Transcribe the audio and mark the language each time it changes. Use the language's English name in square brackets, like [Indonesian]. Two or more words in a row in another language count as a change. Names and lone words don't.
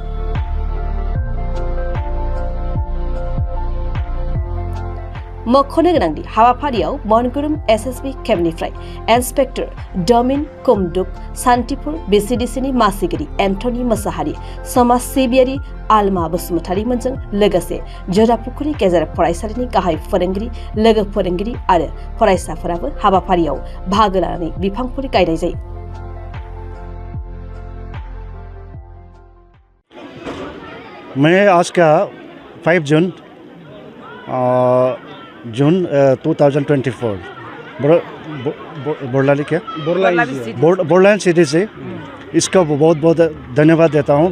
[Bodo] मख'नो गोनांदि हाबाफारियाव बनगुरुम एसएसबि केम्पनिफ्राय इन्सपेक्टर डमिन कुमदुक, सान्तिपुर बिसिडिसिनि मासिगिरि एन्टनी मोसाहारि, समाज सिबियारि आलमा बसुमतारिमोनजों लोगोसे जरापुखुरि गेजेर फरायसालिनि गाहाय फोरोंगिरि, लोगो फोरोंगिरि आरो फरायसाफोराबो हाबाफारियाव बाहागो लानानै बिफां फुलि गायनाय जायो। [Hindi] मैं आज का 5 जून 2024 बोरला सिटी से इसका बहुत बहुत धन्यवाद देता हूँ।